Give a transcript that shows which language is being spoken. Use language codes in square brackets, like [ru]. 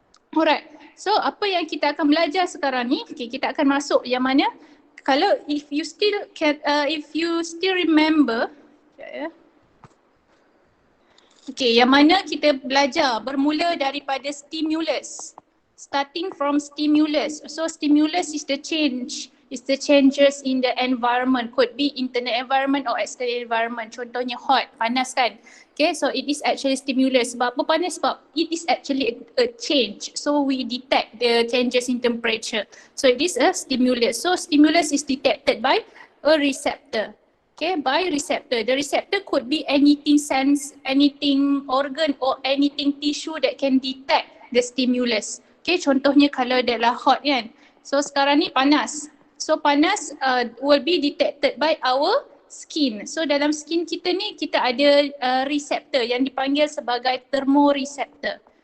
[ms] Alright, so apa yang kita akan belajar sekarang ni, okay, kita akan masuk yang mana, kalau [en] if you still remember, [ms] Okay, yang mana kita belajar bermula daripada stimulus. [en] Starting from stimulus. So stimulus is the change, is the changes in the environment. Could be internal environment or external environment. [ms] Contohnya [en] hot, [ms] panas kan. [en] Okay, so it is actually stimulus. [ms] Sebab apa panas? Sebab [en] it is actually a change. So we detect the changes in temperature. So it is a stimulus. So stimulus is detected by a receptor. Okay, by receptor. The receptor could be anything sense, anything organ or anything tissue that can detect the stimulus. [ms] Okay, contohnya kalau adalah hot kan. So sekarang ni panas. [en] So [ms] panas [en] will be detected by our skin. [ms] So dalam skin kita ni kita ada receptor yang dipanggil sebagai thermoreceptor.